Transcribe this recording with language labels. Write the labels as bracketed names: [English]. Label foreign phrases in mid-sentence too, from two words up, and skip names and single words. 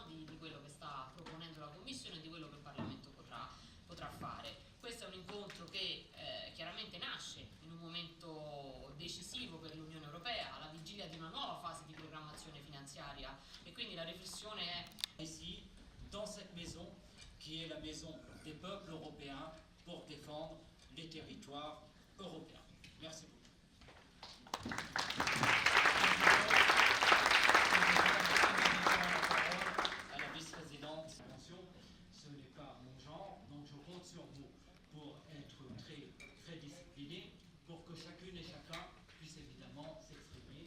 [Italian] di quello che sta proponendo la Commissione e di quello che il Parlamento potrà fare. Questo è un incontro che chiaramente nasce in un momento decisivo per l'Unione Europea, alla vigilia di una nuova fase di programmazione finanziaria, e quindi la riflessione è [French] ici, dans cette maison, qui est la maison des peuples européens pour défendre les territoires européens. Merci beaucoup. À la vice-présidente, ce n'est pas mon genre, donc je compte sur vous pour être très discipliné, pour que chacune et chacun puisse évidemment s'exprimer.